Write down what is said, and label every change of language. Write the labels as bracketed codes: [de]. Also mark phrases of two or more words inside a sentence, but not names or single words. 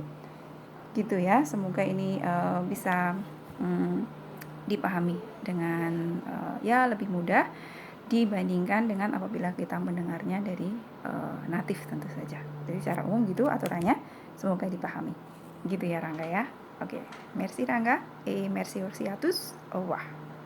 [id] Gitu ya, semoga ini bisa dipahami dengan ya lebih mudah dibandingkan dengan apabila kita mendengarnya dari natif tentu saja. Jadi secara umum gitu aturannya, semoga dipahami. Gitu ya Rangga ya. Oke, [fr] merci Rangga, merci aussi à tous, au revoir.